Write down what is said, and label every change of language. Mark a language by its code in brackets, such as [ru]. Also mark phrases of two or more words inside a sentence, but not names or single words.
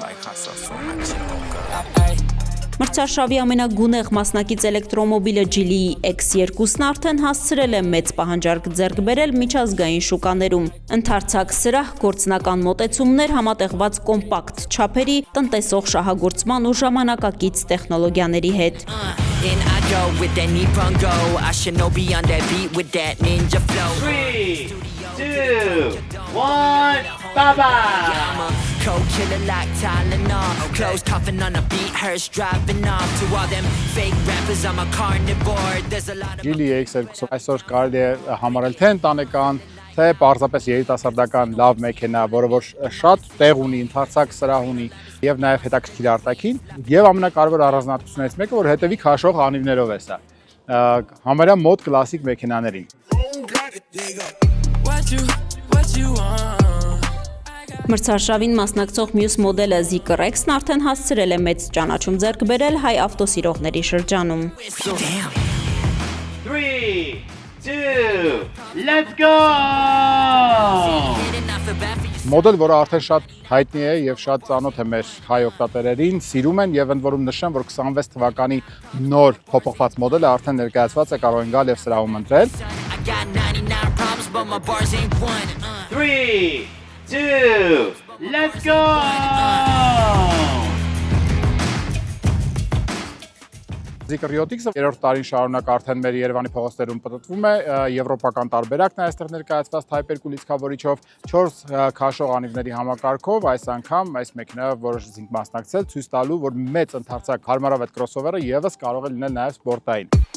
[hy] Մրցարշավի ամենագունեղ մասնակից էլեկտրոմոբիլը Geely X2-ն արդեն հասցրել է մեծ պահանջարկ ձեռք բերել միջազգային շուկաներում։ Ընդարձակ սրահ, գործնական մոտեցումներ, համատեղված կոմպակտ չափերի, տնտեսող շահագործման ու ժամանակակից տեխնոլոգիաների հետ։ [en] Co-killer like Tylenol, clothes coughing on a beat, hearse driving off. To all them fake rappers, I'm a carnivore. There's a lot of [hy] Geely X2 այսօր կարելի է համարել թե ընտանեկան, թե պարզապես երիտասարդական լավ մեքենա, որը որ շատ տեղ ունի, ընդարձակ սրահ ունի եւ նաեւ հետաքրքիր արտաքին, եւ ամենակարևոր առանձնահատկություններից մեկը, որ հետևի քաշող անիվներով է սա։ Համարյա մոդ կլասիկ մեքենաներին։ Մրցարշավին մասնակցող մյուս մոդելը Zeekr X-ն արդեն հասցրել է մեծ ճանաչում ձեռք բերել հայ ավտոսիրողների շրջանում։ [en] 3, 2, let's go! [hy] Մոդել, որը արդեն շատ հայտնի է եւ շատ ծանոթ է մեր հայ օգտատերերին, սիրում են եւ ընդ որում նշեմ, որ 26 թվականի նոր փոփոխված մոդելը արդեն ներկայացված է, կարող են գալ եւ սրահում ընտրել։ [en] 3, 2, let's go! [hy] Zeekr Yacht X-ը երրորդ տարին շարունակ արդեն մեր Երևանի փողոցներում պտտվում է, եվրոպական տարբերակն է այստեղ ներկայացված Type 2 լիցքավորիչով, 4 քաշող անիվների համակարգով, այս անգամ այս մեքենայով որոշեցինք մասնակցել, ցույց տալու, որ մեծ ընդարձակ հարմարավետ crossover-ը եւս կարող է լինել նաեւ սպորտային։